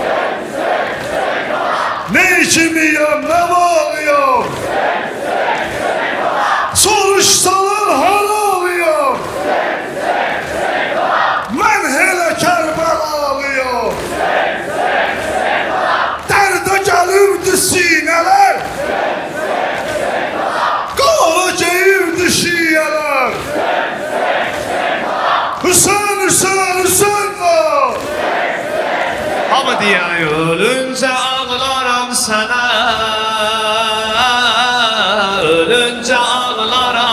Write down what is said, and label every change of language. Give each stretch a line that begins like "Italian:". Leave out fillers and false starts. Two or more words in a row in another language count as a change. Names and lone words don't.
Turkish: Ne içimiyim, ne malıyım. Soruşsalar halalıyım. Ben hele Kerbelalıyım. Derde gelirdi sineler.
Azerbaijani: Qara geyirdi şiyeler. Hüseyin, Hüseyin, Hüseyin var. Hamı deyən ölüncə ağlaram sənə, ölüncə ağlaram.